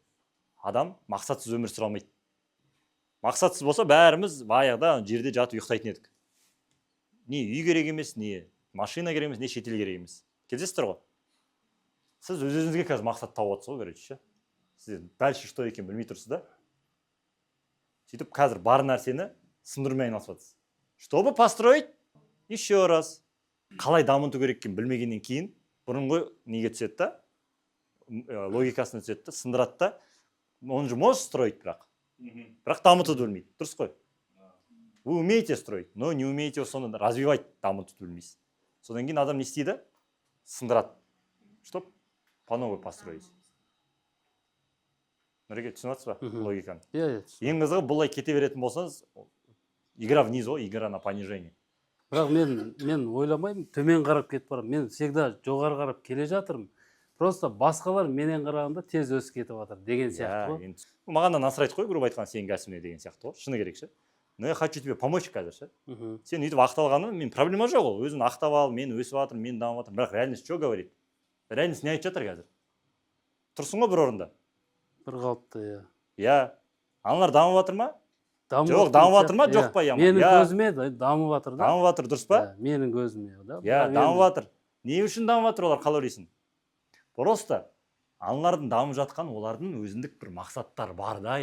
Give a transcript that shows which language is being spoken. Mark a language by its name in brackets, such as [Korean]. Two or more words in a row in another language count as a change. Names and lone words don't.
[Kazakh] Адам мақсатсыз өмір сүре алмайды. Мақсатсыз болса, бәріміз баяғыда жерде жатып ұйықтайтын едік. Не үй керек емес, не машина керек емес, не шетел керек емес. Келесіздер ғой? Сіз өз-өзіңізге қазір мақсат тауып отырсыз ғой, короче. Сіз [Russian] дальше что [Kazakh] екен білмей тұрсыз да? Сөйтіп қазір бар нәрсені сындырумен айналысып жатырсыз. [Russian] Чтобы построить еще раз. [Kazakh] Қалай дамыту керек екенін білмегеннен кейін бұрынғы неге түседі да? Логикасына түседі да, сындырады да. [Russian] Он же может строить, [Kazakh] бірақ дамытуды білмейді. Дұрыс қой? [Russian] Вы умеете строить, но не умеете соны развивать, [Kazakh] дамытуды білмейсіз. Содан кейін адам не істейді? Сындырады. [Russian] Чтоб по новой построить. [Kazakh] Нұреке, түсініп жатсыз ба логиканы? Ең қызығы бұлай кете беретін болсаңыз, [Russian] игра вниз ғой, игра на понижение. [Kazakh] Бірақ мен ойламаймын, төмен қарап кетіп барам. Мен всегда жоғары қарап келе жатырмын. Просто басқалар менен қарағанда тез өсіп кетіп жатыр деген сияқты ғой. Маған да насырайды ғой, грубо айтқан сенің кәсібіне деген сияқты ғой. Шыны керек ше. [Russian] Но я хочу тебе помочь [Kazakh] қазір ше. Сен үйтіп ақталғаны, мен проблема жоқ ол. Өзін ақтап ал, мен өсіп жатырмын, мен дамып жатырмын. Бірақ [Russian] реальность что говорит? [Kazakh] Реальность не айтып жатыр қазір. Тұрсың ғой бір орында. Бір қалыпты, Аналар дамып жатыр ма? Жоқ, дамып жатыр ма, жоқ па? Менің көзіме дамып жатыр да. Дамып жатыр, дұрыс па? Менің көзіме, да. Дамып жатыр. Не үшін дамып жатыр олар, қалай ойлайсың? Просто аналардың дамып жатқан олардың өзіндік бір мақсаттар бар да.